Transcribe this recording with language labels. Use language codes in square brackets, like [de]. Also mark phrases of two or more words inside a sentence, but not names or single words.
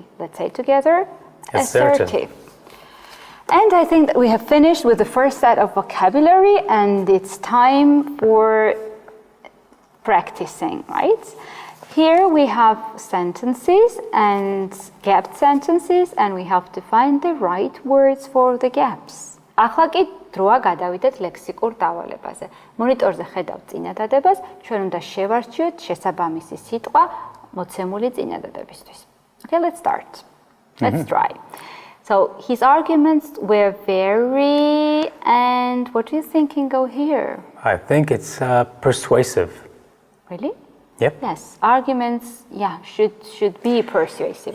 [en] Let's say together, assertive. And I think that we have finished with the first set of vocabulary, and it's time for practicing, right? Here we have sentences and gapped sentences, and we have to find the right words for the gaps. [ka] ახლა კი დროა გადავიდეთ ლექსიკურ დავალებაზე. მონიტორზე ხედავთ წინადადებას, ჩვენ უნდა შევარჩიოთ შესაბამისი სიტყვა მოცემული წინადადებისთვის. [en] Okay, let's start. Let's try. So his arguments were very, and what do you think can go here? I think it's persuasive. Really? Yep. Yes, arguments, should be persuasive.